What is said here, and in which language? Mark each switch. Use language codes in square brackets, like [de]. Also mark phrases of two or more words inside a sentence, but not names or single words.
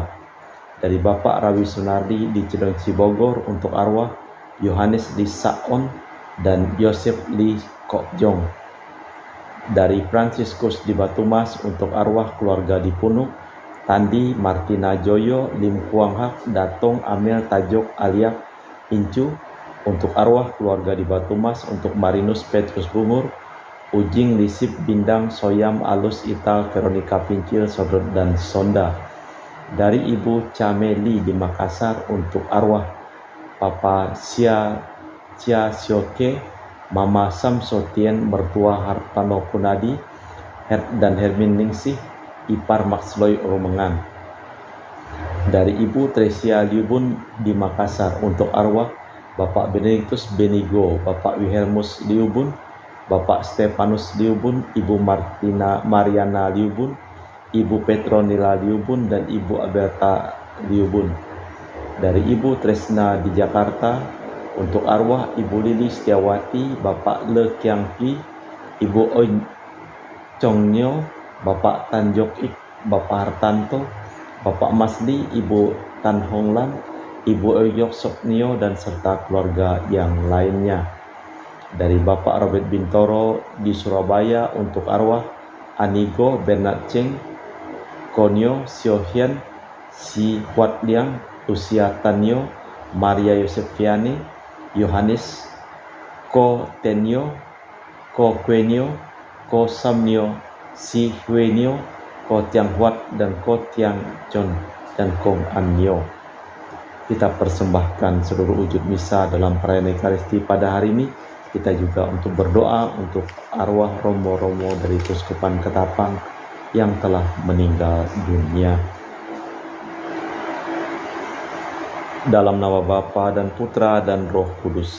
[id] Dari Bapak Rawi Sunardi di Cilengsi Bogor, untuk arwah Yohanes Lee Saon dan Yosef Lee Kokjong. Dari Franciscus di Batumas, untuk arwah keluarga di Punuk, Tandi Martina Joyo, Lim Kuang Hak, Datong Amel Tajok Aliak Incu. Untuk arwah keluarga di Batumas, untuk Marinus Petrus Bungur, Ujing Lisip Bindang Soyam Alus Ital Veronica Pincil Sodor dan Sonda. Dari Ibu Cameli di Makassar, untuk arwah Papa Cia Sioke, Mama Samsotien, mertua Hartano Kunadi, dan Hermin Ningsih, ipar Maxloy Romengan. Dari Ibu Tresia Liubun di Makassar, untuk arwah Bapak Benedictus Benigo, Bapak Wilhelmus Liubun, Bapak Stefanus Liubun, Ibu Mariana Liubun, Ibu Petronila Liubun, dan Ibu Alberta Liubun. Dari Ibu Tresna di Jakarta, untuk arwah Ibu Lili Setiawati, Bapak Le Kiang Pi, Ibu Oi Chong Nyo, Bapak Tan Jok Ik, Bapak Hartanto, Bapak Masli, Ibu Tan Hong Lan, Ibu Oyok Sok Nyo, dan serta keluarga yang lainnya. Dari Bapak Robert Bintoro di Surabaya, untuk arwah Anigo Bernard Cheng, Konyo Siohian, Si Huat Liang, Usia Tanyo, Maria Yosefiani, Yohanes Ko Tenyo, Ko Kwenyo, Ko Samnyo, Si Hwenyo, Ko Tiang Huat, dan Ko Tiang Chon, dan Kong Anyo. Kita persembahkan seluruh wujud misa dalam perayaan Ekaristi pada hari ini. Kita juga untuk berdoa untuk arwah romo-romo dari Keuskupan Ketapang yang telah meninggal dunia. Dalam nama Bapa dan Putra dan Roh Kudus.